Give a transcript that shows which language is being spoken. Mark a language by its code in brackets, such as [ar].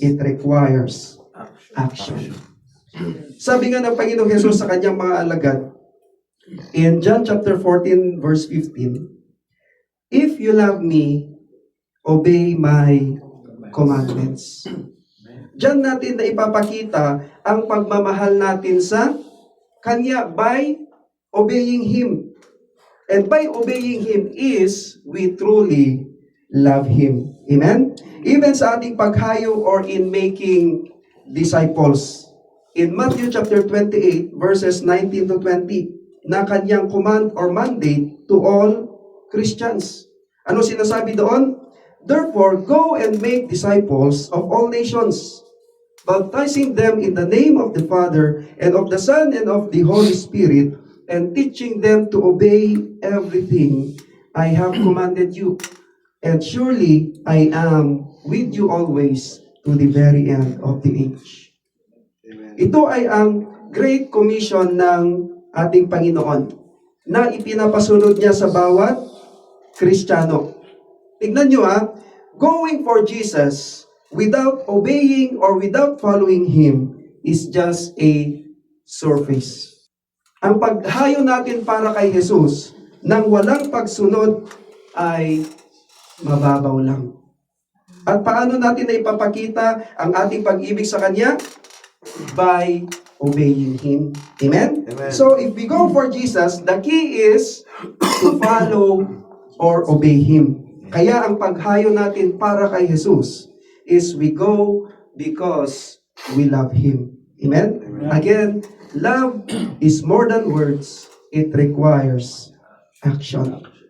[en] It requires action. [tl] Sabi nga ng Panginoong Jesus sa kanyang mga alagad [en] in John chapter 14 verse 15, if you love me, obey my commandments. [tl] Diyan natin na ipapakita ang pagmamahal natin sa Kanya [en] by obeying Him. And by obeying Him is we truly love Him. Amen? Even [tl] sa ating paghayo [en] or in making disciples. In Matthew chapter 28 verses 19 to 20, na Kanyang command or mandate to all Christians. [tl] Ano sinasabi doon? [en] Therefore, go and make disciples of all nations, baptizing them in the name of the Father, and of the Son, and of the Holy Spirit, and teaching them to obey everything I have commanded you. And surely I am with you always to the very end of the age. [tl] Ito ay ang Great Commission ng ating Panginoon na ipinapasunod niya sa bawat Kristiyano. Tignan nyo [en] going for Jesus without obeying or without following Him is just a surface. [tl] Ang paghayo natin para kay Jesus nang walang pagsunod ay mababaw lang. At paano natin na ipapakita ang ating pag-ibig sa Kanya? [en] By obeying Him. Amen? Amen. So if we go for Jesus, the key is to follow or obey Him. [tl] Kaya ang paghayo natin para kay Jesus [en] is we go because we love Him. Amen? Amen. Again, love is more than words. It requires action.